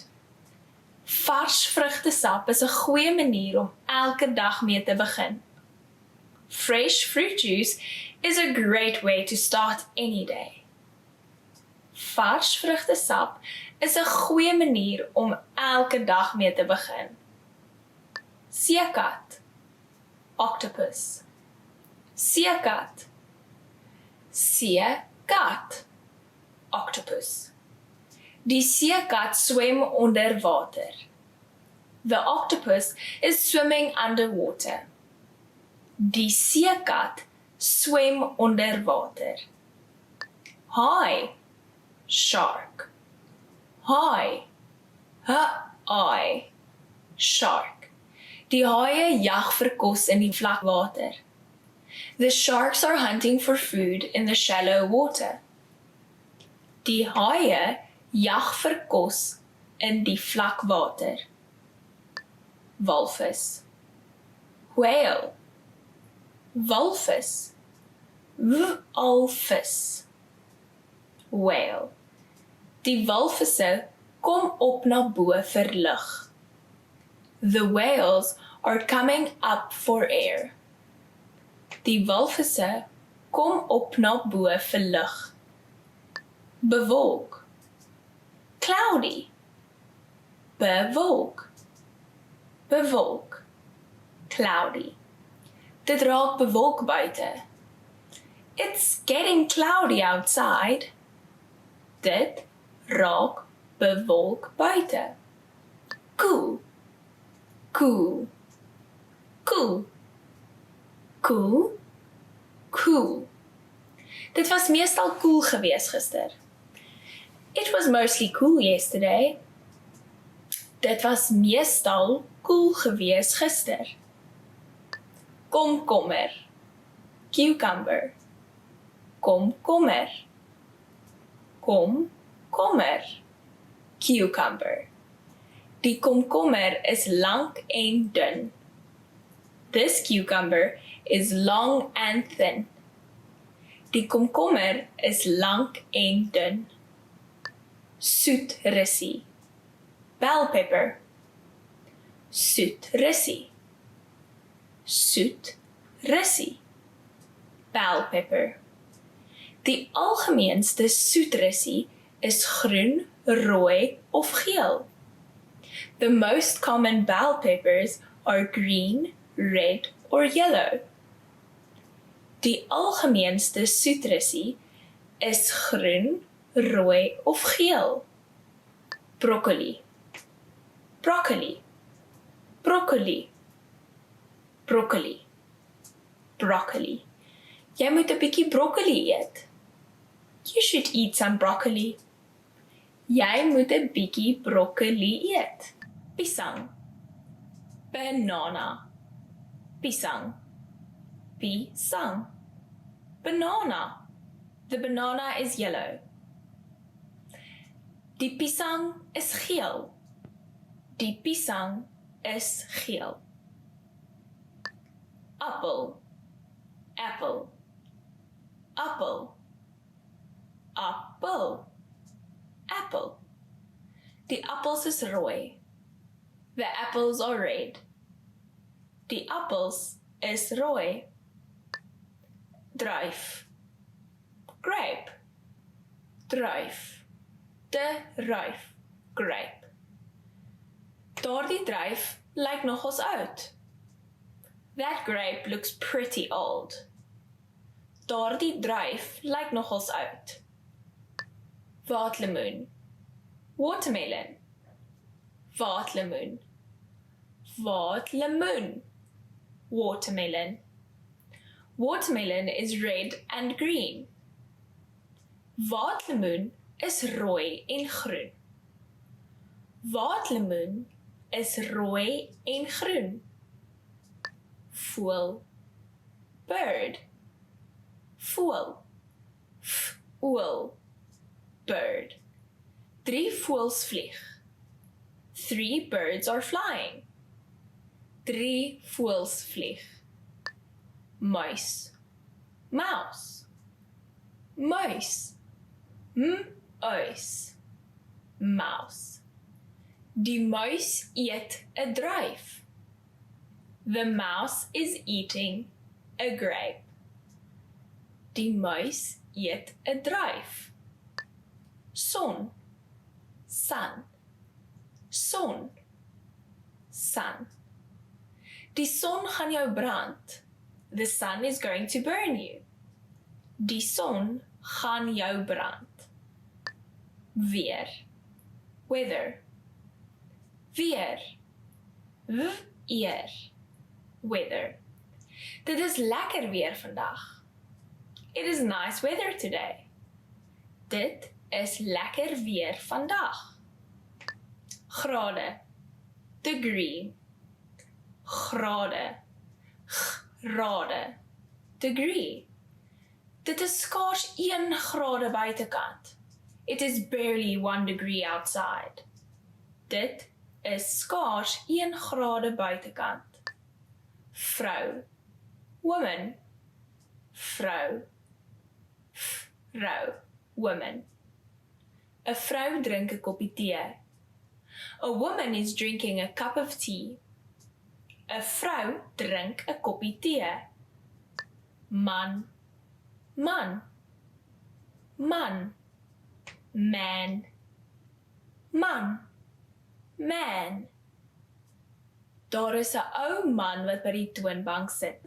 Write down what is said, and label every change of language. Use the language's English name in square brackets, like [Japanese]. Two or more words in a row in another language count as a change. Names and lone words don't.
[Afrikaans] Vars vrugtesap is 'n goeie manier om elke dag mee te begin. [English] Fresh fruit juice is a great way to start any day. [Afrikaans] Vars vrugtesap is 'n goeie manier om elke dag mee te begin. Seekat, octopus. Seekat, seekat, octopus. Die seekat swem onder water. [English] The octopus is swimming underwater. [Afrikaans] Die seekat swem onder water. Haai, shark. Haai, haai, shark. Die haie jag vir kos in die vlak water. [English] The sharks are hunting for food in the shallow water. [Afrikaans] Die haie jag vir kos in die vlak water. Walvis, whale. Walvis, walvis, whale. Die walvisse kom op na bo vir lug. [English] The whales are coming up for air. [Afrikaans] Die walvisse kom op na bo vir lug. Bewolk, cloudy. Bewolk, bewolk, cloudy. Dit raak bewolk buite. [English] It's getting cloudy outside. [Afrikaans] Dit raak bewolk buite. [English] Cool, cool, cool, cool, cool. [Afrikaans] Dit was meestal cool gewees gister. [English] It was mostly cool yesterday. [Afrikaans] Dit was meestal cool gewees gister. komkommer, cucumber, komkommer, komkommer, cucumber. Die komkommer is lank en dun. [English] This cucumber is long and thin. [Afrikaans] Die komkommer is lank en dun. Soet russie, [English] bell pepper. [Afrikaans] Soet russie, soet russie, [English] bell pepper. [Afrikaans] Die algemeenste soet russie is groen, rooi of geel. [English] The most common bell peppers are green, red or yellow. [Afrikaans] Die algemeenste soet russie is groen, rooi of geel. Broccoli, broccoli, broccoli, broccoli, broccoli. Jy moet 'n bietjie broccoli eet. [English] You should eat some broccoli. [Afrikaans] Jy moet 'n bietjie broccoli eet. Pisang, banana, pisang, pisang, banana. [English] The banana is yellow. [Afrikaans] Die pisang is geel. Die pisang is geel. Appel, apple, appel, appel, apple. Die appels is rooi. [English] The apples are red. [Afrikaans] Die appels is rooi. Druif, grape, druif, de ruif, grape. Daardie druif lyk nogals oud. [English] That grape looks pretty old. [Afrikaans] Daardie druif lyk nogals oud. Waterlemoen, watermelon, waterlemoen, waterlemoen, watermelon. [English] Watermelon is red and green. [Afrikaans] Waterlemoen is rooi en groen. Waterlemoen is rooi en groen. Voël, bird, voël, voël, bird. 3 voëls vlieg. [English] 3 birds are flying. [Afrikaans] 3 voëls vlieg. Muis, mouse, muis, muis, mouse. Die muis eet 'n druif. [English] The mouse is eating a grape. [Afrikaans] Die muis eet 'n druif. Son, sun, son, sun. Die son gaan jou brand. [English] The sun is going to burn you. [Afrikaans] Die son gaan jou brand. Weer, weather, weer, weer, weather. Dit is lekker weer vandag. [English] It is nice weather today. [Afrikaans] Dit is lekker weer vandag. Grade, degree, grade, grade, degree. Dit is skaars 1 grade buitekant. [English] It is barely 1 degree outside. [Afrikaans] Dit is skaars 1 grade buitekant. Vrou, woman, vrou, vrou, woman. 'n Vrou drink 'n koppie tee. [English] A woman is drinking a cup of tea. [Afrikaans] 'n Vrou drink 'n koppie tee. Man, man, man, man, man, man. Daar is 'n ou man wat by die toonbank sit.